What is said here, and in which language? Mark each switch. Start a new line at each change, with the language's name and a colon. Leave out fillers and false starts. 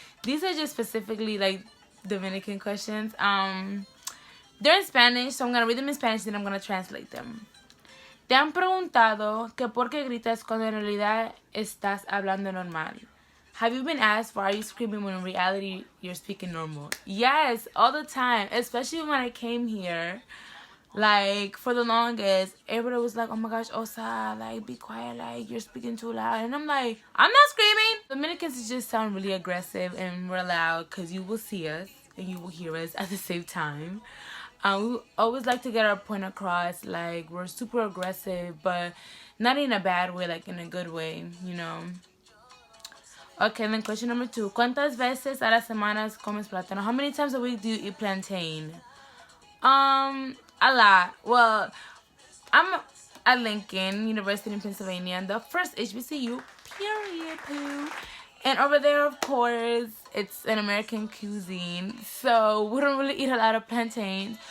English: These are just specifically like Dominican questions. They're in Spanish, so I'm gonna read them in Spanish, then I'm gonna translate them.
Spanish: ¿Te han preguntado que por qué gritas cuando en realidad estás hablando normal?
English: Have you been asked why are you screaming when in reality you're speaking normal? Yes, all the time. Especially when I came here. Like, for the longest, everybody was like, oh my gosh, Osa, like, be quiet, like, you're speaking too loud. And I'm like, I'm not screaming. Dominicans just sound really aggressive and we're loud because you will see us and you will hear us at the same time. We always like to get our point across. Like, we're super aggressive, but not in a bad way, like in a good way, you know. Okay, then question number 2.
Spanish: ¿Cuántas veces a la semana comes plátano?
English: How many times a week do you eat plantain? A lot. Well, I'm at Lincoln University in Pennsylvania, the first HBCU, period, poo. And over there, of course, it's an American cuisine, so we don't really eat a lot of plantain.